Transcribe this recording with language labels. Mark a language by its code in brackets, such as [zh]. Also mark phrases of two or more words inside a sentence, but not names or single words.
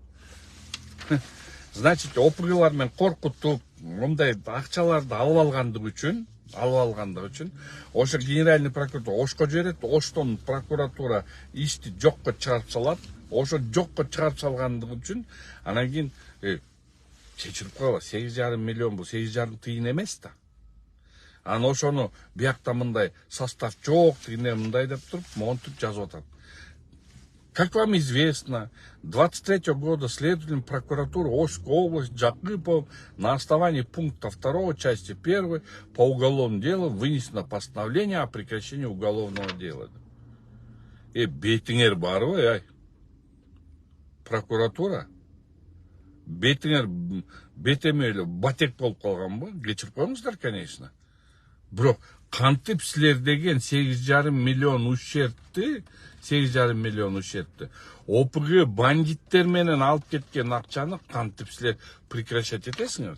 [ky] Значит, ОПГлар менен коркутуп, мындай акчаларды алып алгандыгы үчүн, ошо генеральный прокуратура Ошко жиберет, Оштон прокуратура ишти жокко чыгарып салат, ошо жокко чыгарып салгандыгы үчүн, анан кийин чечирип койгула, 8,5 миллион бул 8,5 тыйын эмес да. Анан ошону биякта мындай состав жок, тигине мындай деп туруп, монтип жазып атат. [ru] Как вам известно, 23 года следователем прокуратуры Ошской области Джакипов на основании пункта 2 части 1 по уголовному делу вынесено постановление о прекращении уголовного дела. [ky] Бетиңер барбы, ай? Прокуратура? Бетиңер бетемейлі батек болуп калганбы? Кечирип коюңуздар, конечно. Бирок кантип силер деген 8,5 миллион ущербти, ОПГ бандиттер менен алып кеткен акчаны кантип силер прекращать этесиңер?